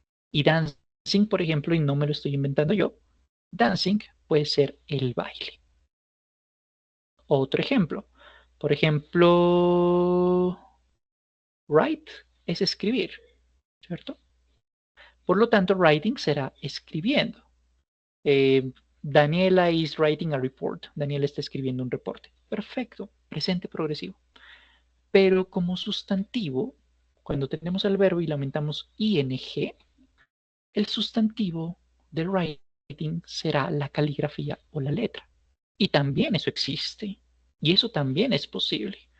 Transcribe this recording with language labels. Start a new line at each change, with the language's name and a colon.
Spanish: Y dancing, por ejemplo, y no me lo estoy inventando yo, dancing puede ser el baile. Otro ejemplo, por ejemplo, write es escribir, ¿cierto? Por lo tanto, writing será escribiendo.
English: Daniela is writing a report.
Spanish: Daniela está escribiendo un reporte. Perfecto, presente progresivo. Pero como sustantivo, cuando tenemos el verbo y le aumentamos ing, el sustantivo de writing será la caligrafía o la letra. Y también eso existe. Y eso también es posible.